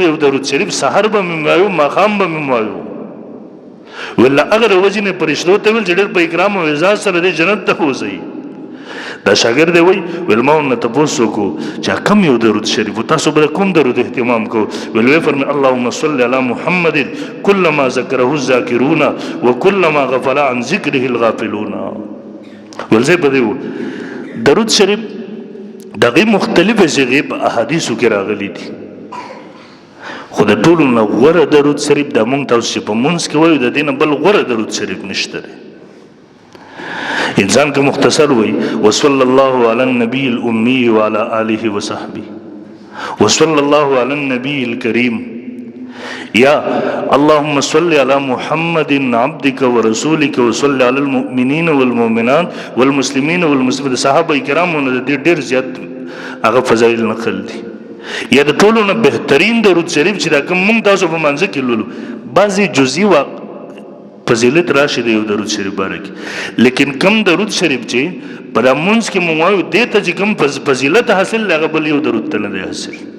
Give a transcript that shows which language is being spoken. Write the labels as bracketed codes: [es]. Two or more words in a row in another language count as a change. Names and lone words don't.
[ps] یو درود شریف سحر به مې وایو، ماښام به مې وایو. ول له هغه د وجې نه فرشتو ته ویل چې ډېر په اکرام او اعزاز سره دې جنت ته بوځئ. دا شاګرد دی وایي ویل ما ورنه تپوس وکړو چې کوم یو درود شریف و، تاسو به کوم درود اهتمام کوو؟ ویل ویې فرمایي [ar] اللهم صل علی محمد کلما ذکره الذاکرون وکلما غفل عن ذکره الغافلون. [ps] ویل زه په دې درود شریف دغې مختلفې صیغې په احادیثو کې راغلي دي، خو د ټولو نه غوره درود شریف دا مونږ تاسو چې په مونځ کې وایو د دې نه بل غوره درود شریف نشته دی. انسان که مختصر وي [ar] وصلی الله علی النبی الامی وعلى آله وصحبه وصلی الله علی النبی الکریم یا اللهم صل علی محمد عبدک ورسولک وصلی علی المؤمنین والمؤمنات والمسلمین والمسلمات. [ps] صحابه کرامو نه د ډېر زیات هغه فضایل نقل دي. یا د ټولو نه بهترین درود شریف چې دا کوم مونږ تاسو په منځ کې لولو، بعضې جزئي فضیلت راشي د یو درود شریف باره کې، لیکن کم درود شریف چې په دا مونځ کې مونږ وایو دې ته چې کوم فضیلت حاصل دی هغه بل یو درود ته نه دی حاصل.